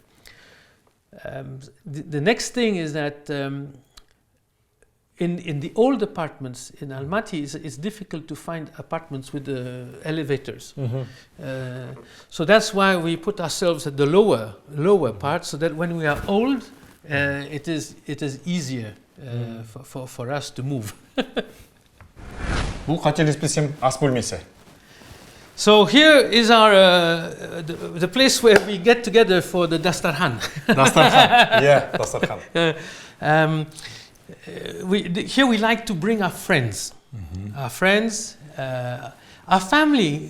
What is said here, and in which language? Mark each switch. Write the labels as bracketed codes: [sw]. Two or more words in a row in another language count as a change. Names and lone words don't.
[en] The next thing is that in the old apartments in Almaty, it's difficult to find apartments with elevators. So that's why we put ourselves at the lower part, so that when we are old, it is easier for us to move. [kk] Бұл қателеспесем ас бөлмесі. [en] So here is our the place where we get together for the Dastархан. Дастархан. Yeah, Дастархан. Here we like to bring our friends, our friends, our family.